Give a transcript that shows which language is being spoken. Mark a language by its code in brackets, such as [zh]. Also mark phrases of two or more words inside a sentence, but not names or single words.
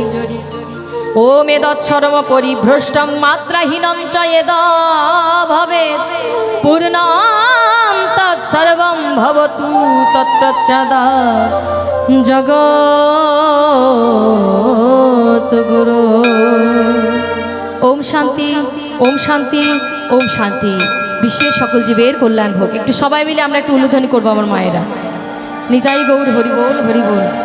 [sa] ओम एतत्सर्व परिभ्रष्टं मात्राहीनं च यदा भवेत् पूर्णं तत्सर्वं भवतु तत्प्रसादा जगद्गुरो। ओम शांति ओम शांति ओम शांति। [bn] বিশ্বের সকল জীবের কল্যাণ হোক। একটু সবাই মিলে আমরা একটু উলুধ্বনি করবো আমার মায়েরা। নিতাই গৌর হরি বল হরি বল।